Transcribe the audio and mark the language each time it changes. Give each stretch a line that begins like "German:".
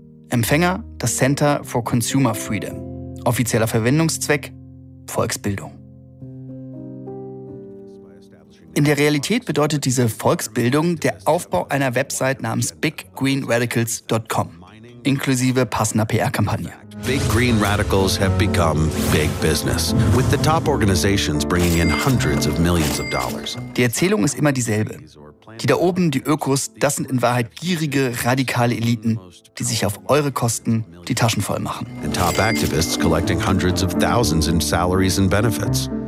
German: Empfänger das Center for Consumer Freedom. Offizieller Verwendungszweck Volksbildung. In der Realität bedeutet diese Volksbildung der Aufbau einer Website namens biggreenradicals.com inklusive passender PR-Kampagne.
English: Big Green Radicals have become big business, with the top organizations bringing in hundreds of millions of dollars.
German: Die Erzählung ist immer dieselbe. Die da oben, die Ökos, das sind in Wahrheit gierige, radikale Eliten, die sich auf eure Kosten die Taschen voll machen.
English: And top activists collecting hundreds of thousands in salaries and benefits.